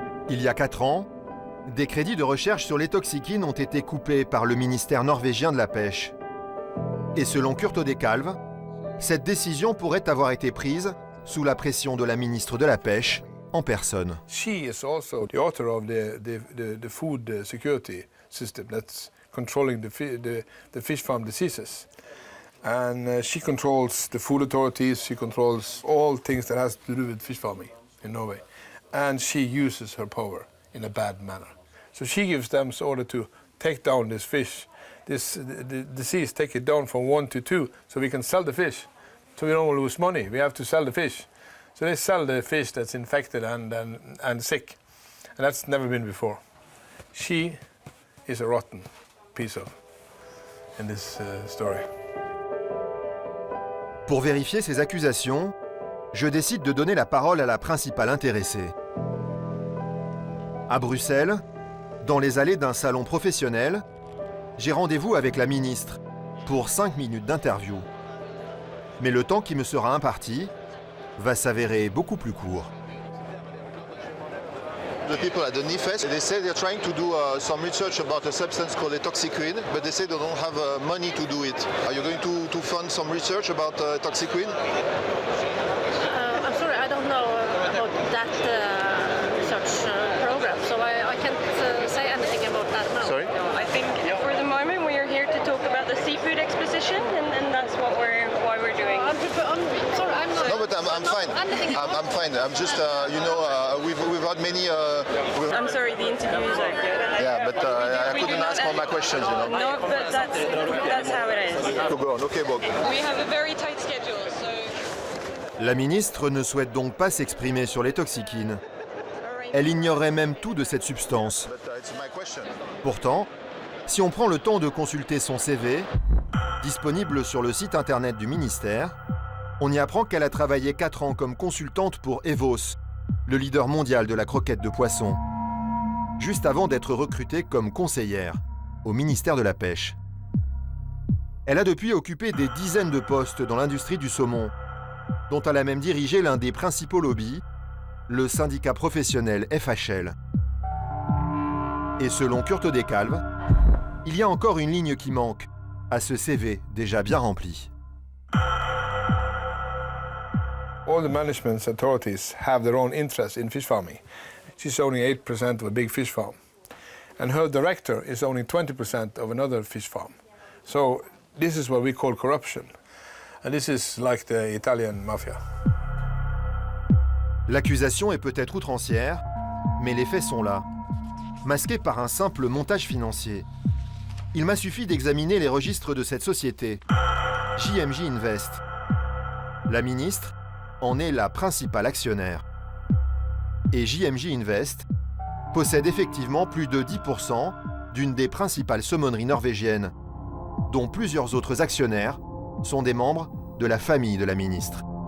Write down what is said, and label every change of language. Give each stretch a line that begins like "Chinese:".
French: Il y a 4 ans, des crédits de recherche sur les toxikines ont été coupés par le ministère norvégien de la Pêche. Et selon Kurt Oddekalv, cette décision pourrait avoir été prise sous la pression de la ministre de la Pêche en personne.
English: She is also the author of the food security system that's controlling the fish farm diseases. And she controls the food authorities, she controls all things that has to do with fish farming in Norway. And she uses her power in a bad manner. So she gives them order to take down this fish, the disease, take it down from 1 to 2, so we can sell the fish. So we don't lose money, we have to sell the fish. So they sell the fish that's infected and sick. And that's never been before. She is a rotten piece in this story.
French: Pour vérifier ces accusations, je décide de donner la parole à la principale intéressée. À Bruxelles, dans les allées d'un salon professionnel, j'ai rendez-vous avec la ministre pour 5 minutes d'interview. Mais le temps qui me sera imparti va s'avérer beaucoup plus court.
English: The people at the NIFES, they say they're trying to do some research about a substance called etoxiquid, but they say they don't have money to do it. Are you going to fund some research about etoxiquid? I'm sorry, I don't know about that research program, so I can't say anything about that now. Sorry? I think for the moment we are here to talk about the seafood exposition, and that's why we're doing. I'm sorry, I'm not. No, but I'm fine. I'm fine. I'm just, we've had many. I'm sorry, the interview is over. Yeah, but I couldn't ask all my questions, you know. No, but that's how it is. To go on. Okay, Bob. We have a very tight schedule, so.
French: La ministre ne souhaite donc pas s'exprimer sur les toxikines. Elle ignorait même tout de cette substance. Pourtant, si on prend le temps de consulter son CV, disponible sur le site internet du ministère, on y apprend qu'elle a travaillé 4 ans comme consultante pour Evos, le leader mondial de la croquette de poisson, juste avant d'être recrutée comme conseillère au ministère de la Pêche. Elle a depuis occupé des dizaines de postes dans l'industrie du saumon, dont elle a même dirigé l'un des principaux lobbies, le syndicat professionnel FHL. Et selon Kurt Oddekalv, il y a encore une ligne qui manque à ce CV déjà bien rempli.
English: All the management authorities have their own interest in fish farming. She's owning 8% of a big fish farm. And her director is owning 20% of another fish farm. So this is what we call corruption. And this is like the Italian mafia.
French: L'accusation est peut-être outrancière, mais les faits sont là, masqués par un simple montage financier. Il m'a suffi d'examiner les registres de cette société, JMJ Invest. La ministre en est la principale actionnaire. Et JMJ Invest possède effectivement plus de 10% d'une des principales saumonneries norvégiennes, dont plusieurs autres actionnaires sont des membres de la famille de la ministre.